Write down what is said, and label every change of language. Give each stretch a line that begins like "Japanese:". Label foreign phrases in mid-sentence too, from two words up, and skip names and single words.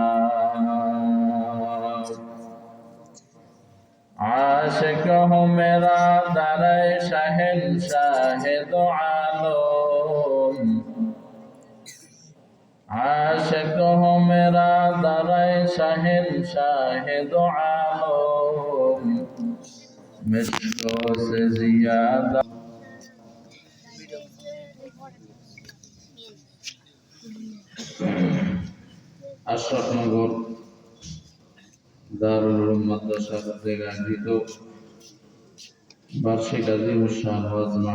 Urdu: عاشق ہوں میرا در شہنشاہ دو عالم عاشق ہوں میرا در شہنشاہ دو عالم مشکوں سے زیادہ
Bangla: আশরাফনগর দারুল উলুম মাদ্রাসা কর্তৃক আয়োজিত বার্ষিক আজিমুশান ওয়াজ